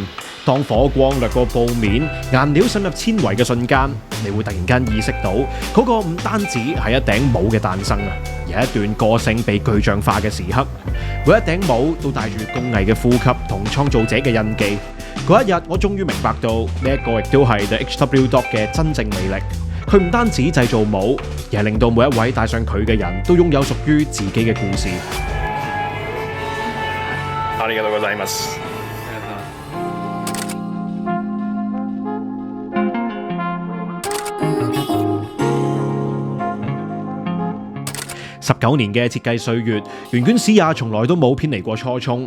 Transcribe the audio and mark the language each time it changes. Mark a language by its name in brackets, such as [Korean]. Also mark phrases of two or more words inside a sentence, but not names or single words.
[Cantonese] 當火光掠過布面，顏料滲入纖維嘅瞬間，你會突然間意識到嗰個唔單止係一頂帽嘅誕生啊，而係一段個性被具象化嘅時刻。每一頂帽都帶住工藝嘅呼吸同創造者嘅印記。嗰一日，我終於明白到呢一個亦都係 The HW Dog 嘅真正魅力。佢唔單止製造帽，而係令到每一位戴上佢嘅人都擁有屬於自己嘅故事。 [Japanese] ありがとうございます。 [Cantonese] 19 年嘅設計歲月，圓卷史也從來都冇偏離過初衷。